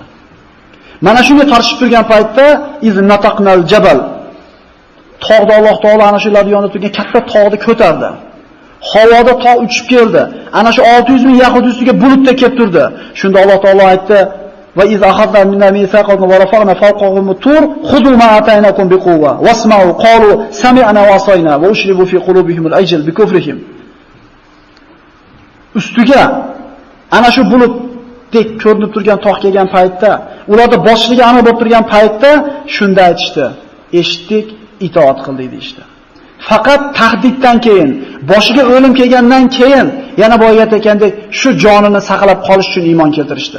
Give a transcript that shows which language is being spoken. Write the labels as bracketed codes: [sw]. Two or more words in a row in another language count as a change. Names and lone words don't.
[uz] Mana shunga tortishib turgan paytda [ar] إذ نتقنا الجبل. [uz] Tog'da Alloh taolo ana shularning yonida turgan katta tog'ni ko'tardi. Havoda tog' uchib keldi. Ana shu 600 ming yahud ustiga bulutda kelib turdi. Shunda Alloh taolo aytdi: [ar] "وإذ أخذنا منا ميثاقكم ورفعنا فوقكم الطور خذوا ما آتيناكم بقوة واسمعوا قالوا سمعنا وعصينا وأشربوا في قلوبهم العجل بكفرهم." [uz] Ustiga ana shu bulutdek ko'rinib turgan tog' kelgan paytda, ularda boshligi aniq bo'lib turgan paytda shunda aytishdi: "Eshitdik, itoat qildik" deydi. Faqat tahdiddan keyin, boshiga o'lim kelgandan keyin, yana boya aytgandek, shu jonini saqlab qolish uchun iymon keltirishdi.